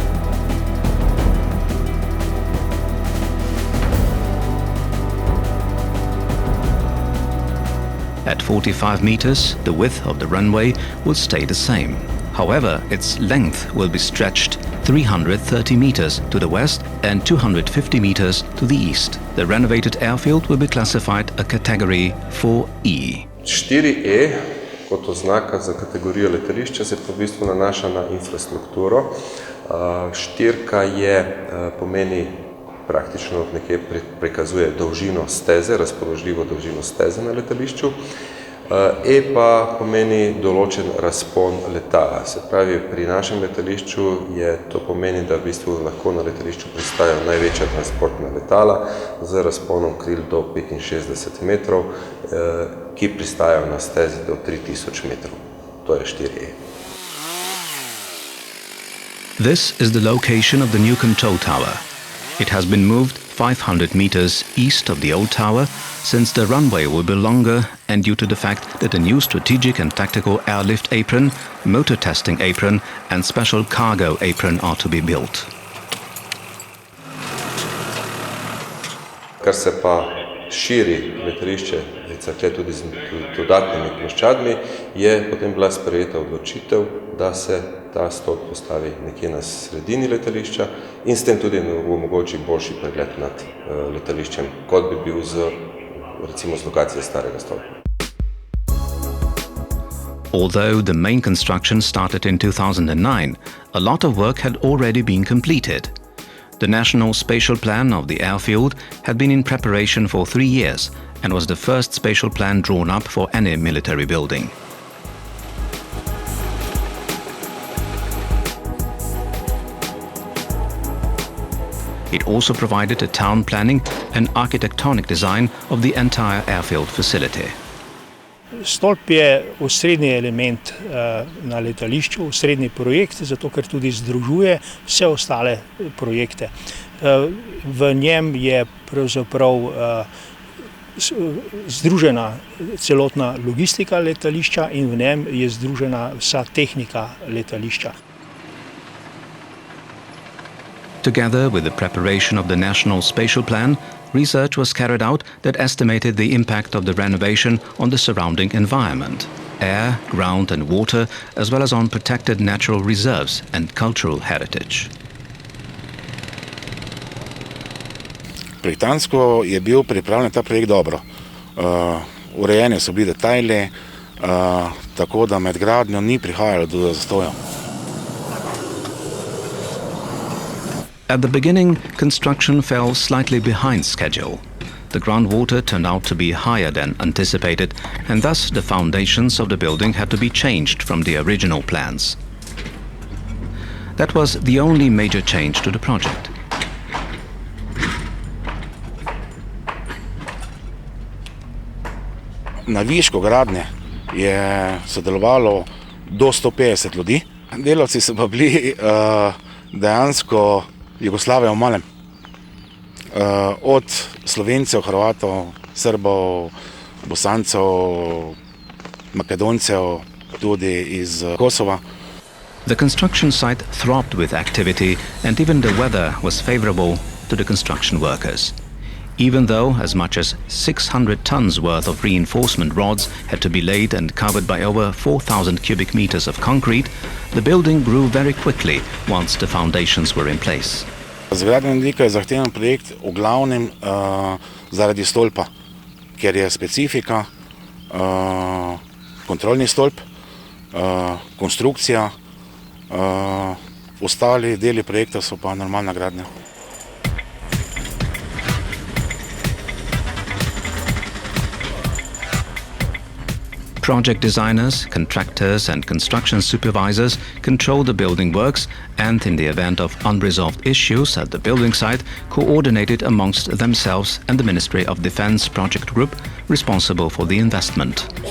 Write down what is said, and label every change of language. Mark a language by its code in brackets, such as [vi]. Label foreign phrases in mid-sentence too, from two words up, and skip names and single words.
[en] At 45 meters, the width of the runway will stay the same. However, its length will be stretched 330 meters to the west and 250 meters to the east. The renovated airfield will be classified a category 4E. [sl] 4E kot oznaka za kategorijo letališča se v bistvu nanaša na infrastrukturo. Štirka pomeni praktično nekje prikazuje dolžino steze, razpoložljivo dolžino steze na letališču. E pa pomeni določen razpon letala. Se pravi, pri našem letališču to pomeni, da v bistvu lahko na letališču pristajajo največja transportna letala z razponom kril do 65 metrov, ki pristajajo na stezi do 3000 metrov. To je 4E. [en] This is the location of the new control tower. It has been moved 500 meters east of the old tower since the runway will be longer and due to the fact that a new strategic and tactical airlift apron, motor testing apron and special cargo apron are to be built. [sl] Kar se pa širi letališče Cerklje tudi z dodatnimi ploščadmi, je potem bila sprejeta odločitev, da se ta stolp postavi nekje na sredini letališča in s tem tudi omogoči boljši pregled nad letališčem, kot bi bil recimo z lokacije starega stolpa. [en] Although the main construction started in 2009, a lot of work had already been completed. The National Spatial Plan of the airfield had been in preparation for 3 years and was the first spatial plan drawn up for any military building. It also provided a town planning and architectonic design of the entire airfield facility. [sl] Stolp je osrednji element na letališču, osrednji projekt, zato ker tudi združuje vse ostale projekte. V njem je pravzaprav združena celotna logistika letališča in v njem je združena vsa tehnika letališča. [en] Together with the preparation of the National Spatial Plan, research was carried out that estimated the impact of the renovation on the surrounding environment, air, ground and water, as well as on protected natural reserves and cultural heritage. [sl] Projektantsko je bil pripravljen ta projekt dobro. Urejene so bili detajli, tako da med gradnjo ni prihajalo do zastojev. [en] At the beginning, construction fell slightly behind schedule. The groundwater turned out to be higher than anticipated, and thus the foundations of the building had to be changed from the original plans. That was the only major change to the project. [sl] Na višku gradnje je sodelovalo do 150 ljudi. Delavci so pa bili dejansko Jugoslavije v malem. Od Slovencev, Hrvatov, Srbov, Bosancev, Makedoncev, tudi iz Kosova. [en] The construction site throbbed with activity and even the weather was favorable to the construction workers. Even though as much as 600 tons worth of reinforcement rods had to be laid and covered by over 4,000 cubic meters of concrete, the building grew very quickly once the foundations were in place. [sl] Z gradbenega vidika je zahteven projekt v glavnem zaradi stolpa, ker je specifika, kontrolni stolp, konstrukcija, ostali deli projekta so pa normalna gradnja. [en] Project designers, contractors and construction supervisors control the building works and, in the event of unresolved issues at the building site, coordinated amongst themselves and the Ministry of Defence project group responsible for the investment.